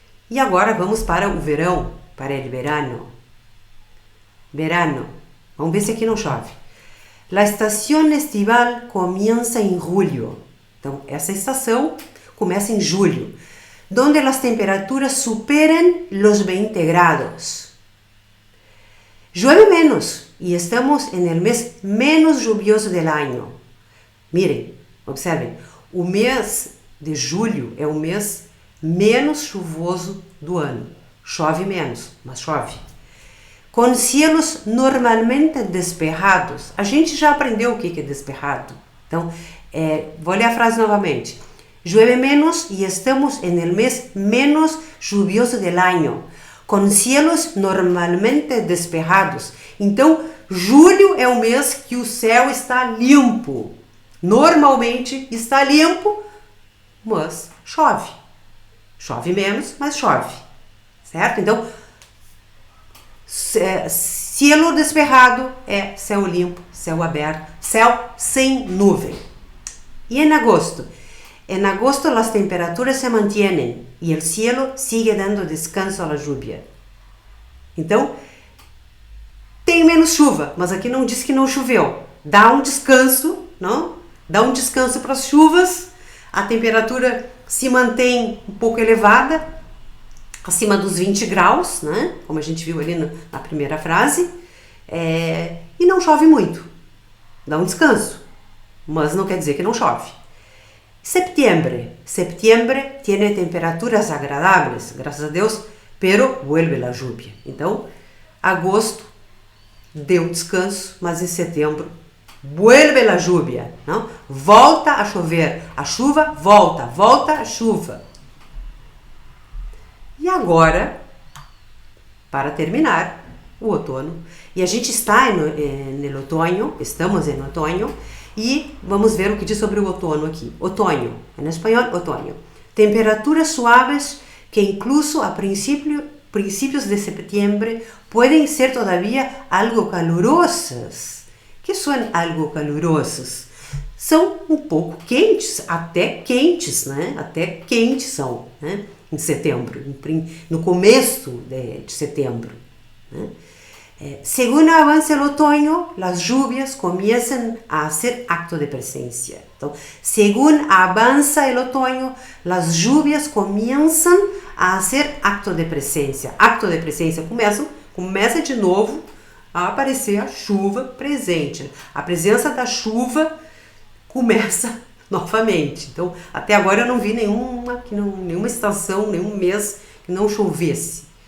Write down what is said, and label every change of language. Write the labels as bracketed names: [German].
[Portuguese] E agora vamos para o verão, para o verano. Verano. Vamos ver se aqui não chove. [Spanish] La estación estival comienza em julho. [Portuguese] Então, essa estação começa em julho, [Spanish] donde as temperaturas superan los 20 grados. Llueve menos y estamos en el mes menos lluvioso del año. Miren, observen, [Portuguese] o mês de julho é o mês menos chuvoso do ano. Chove menos, mas chove. [Spanish] Com cielos normalmente despejados. [Portuguese] A gente já aprendeu o que é despejado. Então, vou ler a frase novamente. [Spanish] Llueve menos y estamos en el mes menos lluvioso del año, com cielos normalmente despejados. [Portuguese] Então, julho é o mês que o céu está limpo. Normalmente está limpo, mas chove. Chove menos, mas chove. Certo? Então, cielo despejado é céu limpo, céu aberto, céu sem nuvem. E em agosto? [Spanish] En agosto las temperaturas se mantienen y el cielo sigue dando descanso a la lluvia. [Portuguese] Então, tem menos chuva, mas aqui não diz que não choveu. Dá um descanso, não? Dá um descanso para as chuvas, a temperatura se mantém um pouco elevada, acima dos 20 graus, né? Como a gente viu ali na primeira frase, e não chove muito. Dá um descanso, mas não quer dizer que não chove. [Spanish] Septiembre tiene temperaturas agradables, [Portuguese] graças a Deus, [Spanish] pero vuelve la lluvia. [Portuguese] Então, agosto deu descanso, mas em setembro [Spanish] vuelve la lluvia, [Portuguese] não? Volta a chover, a chuva volta a chuva. E agora, para terminar, o outono. E a gente está no outono, estamos em outono, e vamos ver o que diz sobre o outono aqui. Otoño, em espanhol, otoño. [Spanish] Temperaturas suaves que incluso a principios de septiembre pueden ser todavía algo calurosas. [Portuguese] Que são algo calurosas? São um pouco quentes, até quentes, né? Até quentes são, né? Em setembro, no começo de setembro, né? [Spanish] Según avance el otoño, las lluvias comienzan a hacer acto de presencia. [Portuguese] Então, [Spanish] según avanza el otoño, las lluvias comienzan a hacer acto de presencia. [Portuguese] Acto de presencia começa de novo a aparecer a chuva presente. A presença da chuva começa novamente. Então, até agora eu não vi nenhuma estação, nenhum mês que não chovesse.